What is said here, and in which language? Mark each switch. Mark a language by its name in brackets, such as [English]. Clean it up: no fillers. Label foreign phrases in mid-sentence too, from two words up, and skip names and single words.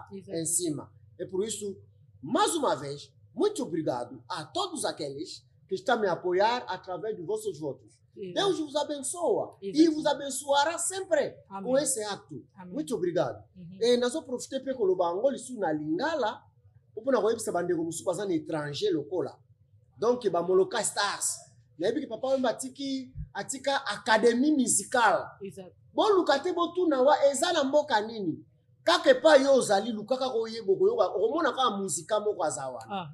[Portuguese] Exatamente. Em cima. É por isso, mais uma vez, muito obrigado a todos aqueles que estão a me apoiar através dos vossos votos. Exato. Deus vos abençoa. Exato. E vos abençoará sempre. Amém. Com esse acto. Amém. Muito obrigado. Nós vamos aproveitar para colocar Angola na Lingala. [Lingala] Pour na koyebisa bandeko mosusu baza na étranger lokola. Donc bamoloka stars. Nayebi ke Papa Wemba atika [French] académie musicale. [Lingala] Exact. Boluka te botuna wa eza na mboka nini? Kaka pa yo ozali lukaka koyeba koyoka okomona kaka muzika moko azawana.